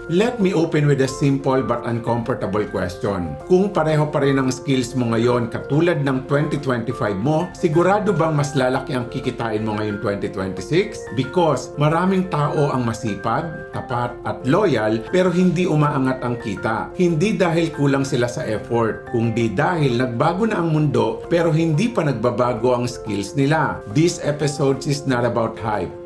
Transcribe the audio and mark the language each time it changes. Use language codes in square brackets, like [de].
[en] Let me open with a simple but uncomfortable question. [tl] Kung pareho pa rin ang skills mo ngayon katulad ng 2025 mo, sigurado bang mas lalaki ang kikitain mo ngayon 2026? Because maraming tao ang masipag, tapat at loyal pero hindi umaangat ang kita. Hindi dahil kulang sila sa effort, kundi dahil nagbago na ang mundo pero hindi pa nagbabago ang skills nila. [en] This episode is not about hype.